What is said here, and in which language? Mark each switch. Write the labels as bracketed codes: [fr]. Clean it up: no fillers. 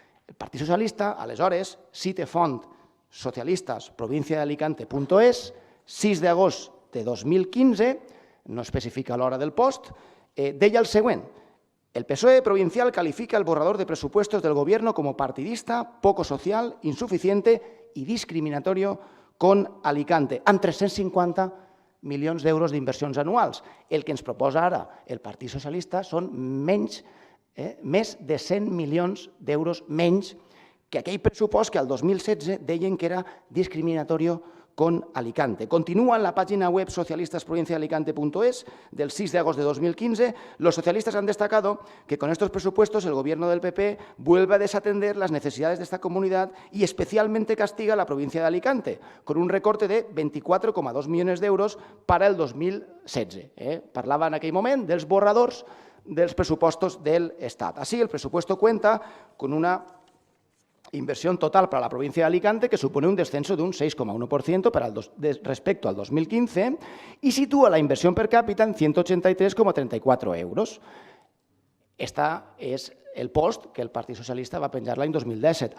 [ca] El Partit Socialista, aleshores, cite font socialistasprovinciaalicante.es, 6 d'agost de 2015, no especifica l'hora del post, deia el següent: [es] el PSOE provincial califica el borrador de presupuestos del Gobierno como partidista, poco social, insuficiente y discriminatorio con Alicante, [ca] amb 350 milions d'euros d'inversions anuals. El que ens proposa ara el Partit Socialista són més de 100 milions d'euros menys que aquell pressupost que al 2016 deien que era [es] discriminatorio con Alicante. Continúa en la página web socialistasprovinciaalicante.es del 6 de agosto de 2015. Los socialistas han destacado que con estos presupuestos el gobierno del PP vuelve a desatender las necesidades de esta comunidad y especialmente castiga a la provincia de Alicante, con un recorte de 24,2 millones d'euros para el 2016. [ca] Parlava en aquell moment dels borradors dels pressupostos del Estat. [es] Así, el presupuesto cuenta con una inversión total para la provincia de Alicante que supone un descenso de un 6,1% respecto al 2015 y sitúa la inversión per cápita en 183,34 euros. [ca] Este és el post que el Partit Socialista va penjar l'any 2017.